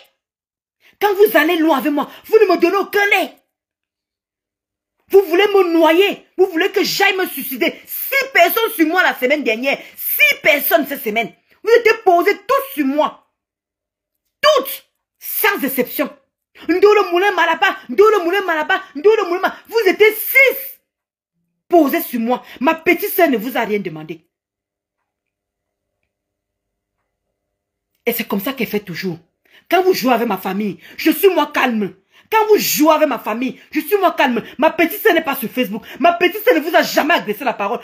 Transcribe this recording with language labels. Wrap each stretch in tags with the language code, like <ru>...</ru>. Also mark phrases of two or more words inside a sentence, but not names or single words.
<fr>Quand vous allez loin avec moi, vous ne me donnez aucun lait. Vous voulez me noyer. Vous voulez que j'aille me suicider. 6 personnes sur moi la semaine dernière. 6 personnes cette semaine. Vous étiez posés tous sur moi. Toutes. Sans exception. Ndolo Moulin Malaba. Ndolo Moulin Malaba. Ndolo Moulin Malaba. Vous étiez 6 posés sur moi. Ma petite soeur ne vous a rien demandé. Et c'est comme ça qu'elle fait toujours. Quand vous jouez avec ma famille, je suis moi calme. Quand vous jouez avec ma famille, je suis moi calme. Ma petite soeur n'est pas sur Facebook. Ma petite soeur ne vous a jamais agressé la parole.</fr>